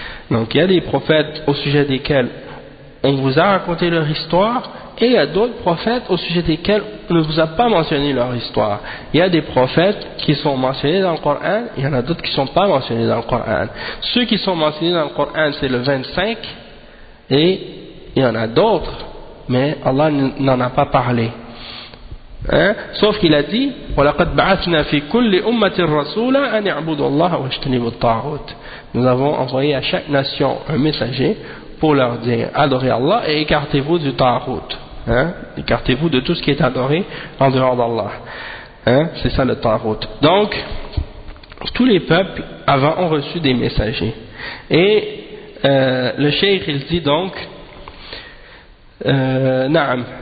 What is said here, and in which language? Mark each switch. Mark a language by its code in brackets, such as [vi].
[fr] Donc il y a des prophètes au sujet desquels on vous a raconté leur histoire, et il y a d'autres prophètes au sujet desquels on ne vous a pas mentionné leur histoire. Il y a des prophètes qui sont mentionnés dans le Coran, il y en a d'autres qui ne sont pas mentionnés dans le Coran. Ceux qui sont mentionnés dans le Coran, c'est le 25, et il y en a d'autres, mais Allah n'en a pas parlé. Hein? Sauf qu'il a dit [ar] وَلَقَدْ بَعَثْنَا فِي كُلِّ أُمَّةِ الرَّسُولَ أَنْ يَعْبُدُ اللَّهَ وَاجْتَنِبُ الطَّاغُوتِ. [fr] Nous avons envoyé à chaque nation un messager pour leur dire adorez Allah et écartez-vous du ta'ghut. Hein? Écartez-vous de tout ce qui est adoré en dehors d'Allah. Hein? C'est ça le ta'ghut. Donc tous les peuples avant ont reçu des messagers, et le cheikh il dit donc na'am.